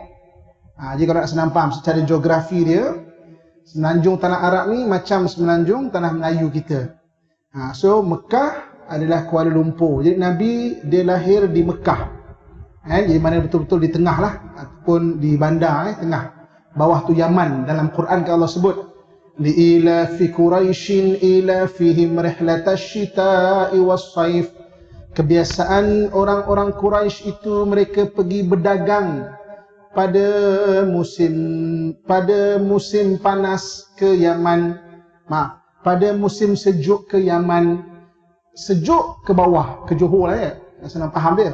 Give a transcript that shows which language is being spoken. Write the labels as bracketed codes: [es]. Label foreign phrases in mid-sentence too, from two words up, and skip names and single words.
[ms] Jadi kalau nak senang faham secara geografi dia, semenanjung tanah Arab ni macam semenanjung tanah Melayu kita. So Mekah adalah Kuala Lumpur. Jadi Nabi dia lahir di Mekah. Jadi mana betul-betul di tengah lah, ataupun di bandar, tengah. Bawah tu Yaman. Dalam Quran kan Allah sebut, [ar] لإيلاف قريش إيلافهم رحلة الشتاء والصيف. [ms] Kebiasaan orang-orang Quraisy itu mereka pergi berdagang pada musim panas ke Yaman. Pada musim sejuk ke Yaman. Sejuk ke bawah, ke Johor lah, nak senang faham dia.